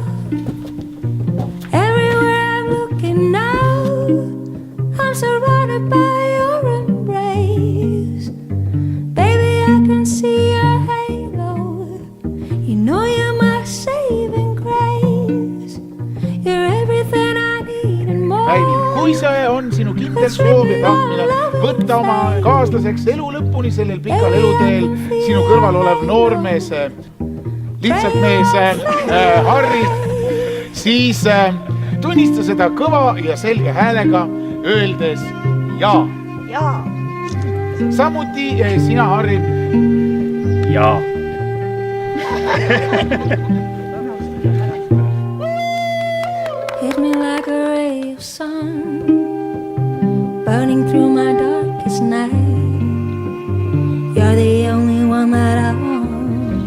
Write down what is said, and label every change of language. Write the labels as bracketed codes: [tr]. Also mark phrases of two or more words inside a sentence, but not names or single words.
[en] Everywhere I'm looking now, I'm surrounded by your embrace. Baby, I can see your halo. You know you're my saving grace. You're everything I need and more. [et] Päivi, kui see on sinu kindel soov ja tahtmine võtta oma kaaslaseks elu lõpuni sellel pikal eluteel sinu kõrval olev noormees, lihtsalt mees Harri, siis tunnista seda kõva ja selge häälega öeldes jaa. Jaa. Samuti sina, Harri. Jaa. [en] Hit me like a ray of sun, burning through my darkest night. You're the only one that I want.